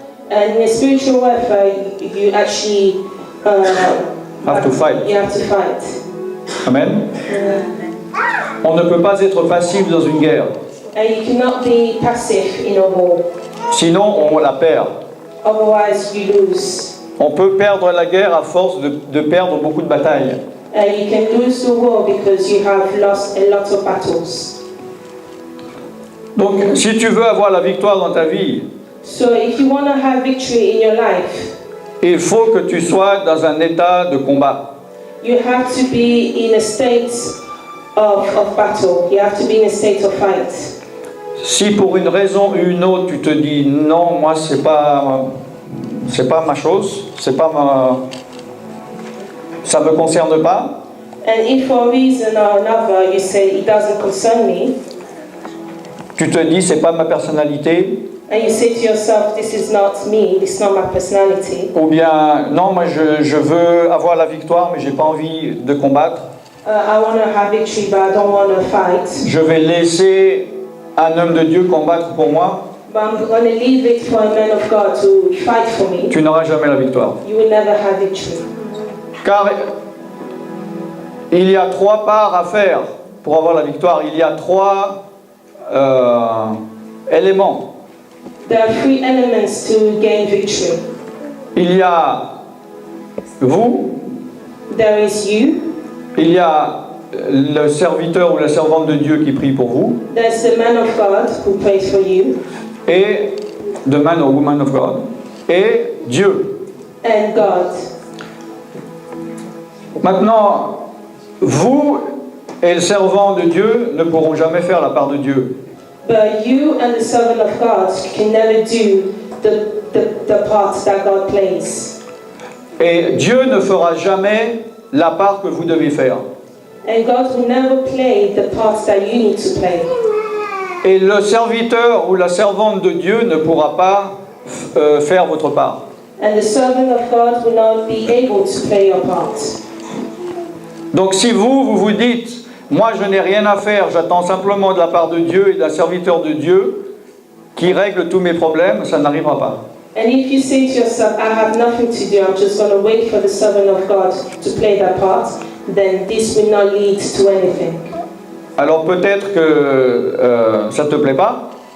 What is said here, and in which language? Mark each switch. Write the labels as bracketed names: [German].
[English] And in spiritual warfare, you actually Have to fight. You have to fight. Amen. [French] On ne peut pas être passif dans une guerre. [English] And you cannot be passive in a war. [French] Sinon, on la perd. [English] Otherwise, you lose. [French] On peut perdre la guerre à force de perdre beaucoup de batailles. [English] And you can lose the war because you have lost a lot of battles. [French] Donc, si tu veux avoir la victoire dans ta vie, [English] So if you want to have victory in your life, [French] il faut que tu sois dans un état de combat. [English] you have to be in a state of battle. You have to be in a state of fight. [French] Si pour une raison ou une autre tu te dis non, moi c'est pas ma chose, ça me concerne pas, [English] And if for a reason or another you say it doesn't concern me, [French] tu te dis c'est pas ma personnalité, [English] and you say to yourself, this is not me, this is not my personality, [French] ou bien non, moi je veux avoir la victoire mais j'ai pas envie de combattre, [English] I want to have victory but I don't want to fight, [French] je vais laisser un homme de Dieu combattre pour moi, [English] but I'm going to leave it for a man of God to fight for me, [French] tu n'auras jamais la victoire. [English] you will never have victory. [French] Car il y a 3 parts à faire pour avoir la victoire, il y a 3 éléments. [English] There are 3 elements to gain victory. [French] Il y a vous, [English] There is you, [French] il y a le serviteur ou la servante de Dieu qui prie pour vous, [English] there's the man of God who prays for you, et the man or woman of God, [French] et Dieu. [English] and God. [French] Maintenant, vous et le servant de Dieu ne pourront jamais faire la part de Dieu. [English] But you and the servant of God can never do the part that God plays. [French] Et Dieu ne fera jamais la part que vous devez faire. [English] And God will never play the part that you need to play. [French] Et le serviteur ou la servante de Dieu ne pourra pas faire votre part. [English] And the servant of God will not be able to play your part. [French] Donc si vous vous dites, moi je n'ai rien à faire, j'attends simplement de la part de Dieu et d'un serviteur de Dieu qui règle tous mes problèmes, ça n'arrivera pas. [English] And if you say to yourself, I have nothing to do, I'm just going to wait for the servant of God to play that part, then this will not lead to anything. [French] Alors peut-être que ça ne te plaît pas,